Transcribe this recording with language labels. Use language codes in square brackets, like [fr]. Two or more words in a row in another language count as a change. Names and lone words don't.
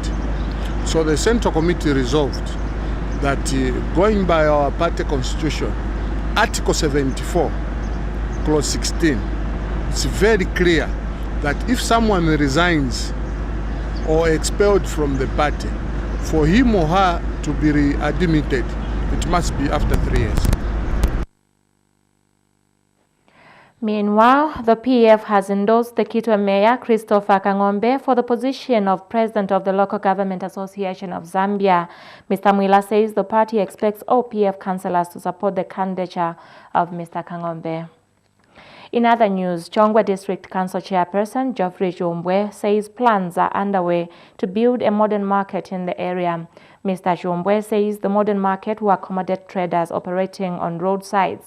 [en] So the Central Committee resolved that going by our party constitution, Article 74, Clause 16, it's very clear that if someone resigns or expelled from the party, for him or her to be readmitted, it must be after 3 years. Meanwhile, the PF has endorsed the Kitwe Mayor, Christopher Kang'ombe, for the position of President of the Local Government Association of Zambia. Mr. Mwila says the party expects all PF councillors to support the candidature of Mr. Kang'ombe. In other news, Chongwe District Council Chairperson Geoffrey Jumbwe says plans are underway to build a modern market in the area. Mr. Jumbwe says the modern market will accommodate traders operating on roadsides.